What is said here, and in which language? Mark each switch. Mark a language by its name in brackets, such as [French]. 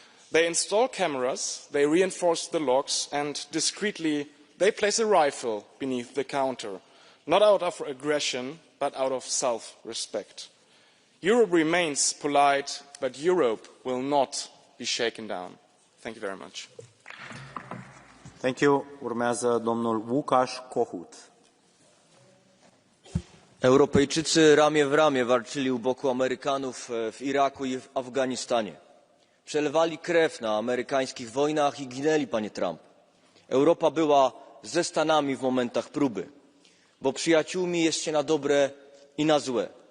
[English] They install cameras, they reinforce the locks, and discreetly they place a rifle beneath the counter, not out of aggression, but out of self-respect. Europe remains polite, but Europe will not be shaken down. Thank you very much. Thank you. [Romanian] Urmează domnul Łukasz Kohut. [Polish] Europejczycy ramię w ramię walczyli u boku Amerykanów w Iraku i w Afganistanie. Przelewali krew na amerykańskich wojnach i ginęli, panie Trump. Europa była ze Stanami w momentach próby, bo przyjaciółmi jest się na dobre i na złe.